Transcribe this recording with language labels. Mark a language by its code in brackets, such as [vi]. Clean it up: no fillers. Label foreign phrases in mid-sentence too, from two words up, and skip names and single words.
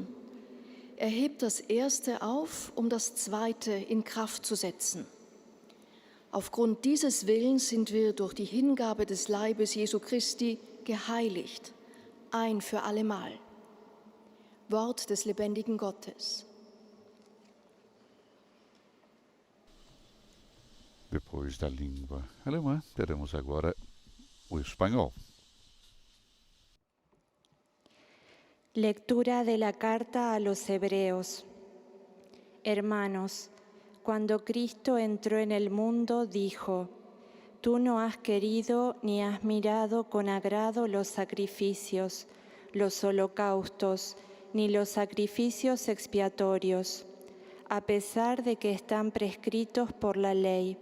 [de] Er hebt das Erste auf, um das Zweite in Kraft zu setzen. Aufgrund dieses Willens sind wir durch die Hingabe des Leibes Jesu Christi geheiligt, ein für allemal. Wort des lebendigen Gottes. [pt] Depois da língua alemã, teremos agora o espanhol. [es] Lectura de la carta a los Hebreos. Hermanos, cuando Cristo entró en el mundo, dijo, tú no has querido ni has mirado con agrado los sacrificios, los holocaustos, ni los sacrificios expiatorios, a pesar de que están prescritos por la ley.